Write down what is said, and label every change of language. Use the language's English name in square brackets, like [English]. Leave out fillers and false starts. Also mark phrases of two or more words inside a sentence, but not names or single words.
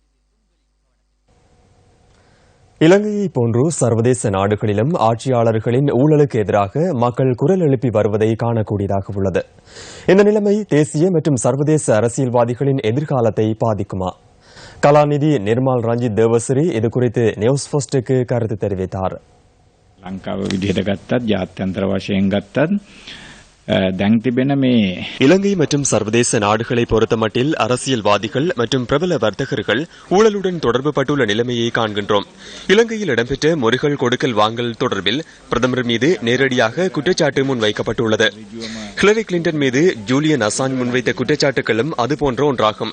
[Tamil] இலங்கையை போன்று சர்வதேச நாடுகளிலும் ஆட்சியாளர்களின் ஊழலுக்கு எதிராக மக்கள் குரல் எழுப்பி வருவதை காணக்கூடியதாக உள்ளது. இந்த நிலைமை தேசிய மற்றும் சர்வதேச அரசியல்வாதிகளின் எதிர்காலத்தை பாதிக்குமா? கலாநிதி நிர்மல் ரஞ்சித் தேவஸ்ரீ இது குறித்து நியூஸ் ஃபர்ஸ்டுக்கு கருத்து தெரிவித்தார். [Sinhala] ලංකාව විදිහට ගත්තත් ජාත්‍යන්තර වශයෙන් ගත්තත් දැන් තිබෙන මේ [Tamil] இலங்கை மற்றும் சர்வதேச நாடுகளை பொறுத்தமட்டில் அரசியல்வாதிகள் மற்றும் பிரபல வர்த்தகர்கள் ஊழலுடன் தொடர்பு பட்டுள்ள நிலைமையை காண்கின்றோம். இலங்கையில் இடம்பெற்ற முறைகள் கொடுக்கல் வாங்கல் தொடர்பில் பிரதமர் மீது நேரடியாக குற்றச்சாட்டு முன்வைக்கப்பட்டுள்ளது. ஹிலரி கிளின்டன் மீது ஜூலியன் அசாஞ்ச் முன்வைத்த குற்றச்சாட்டுகளும் அதுபோன்ற ஒன்றாகும்.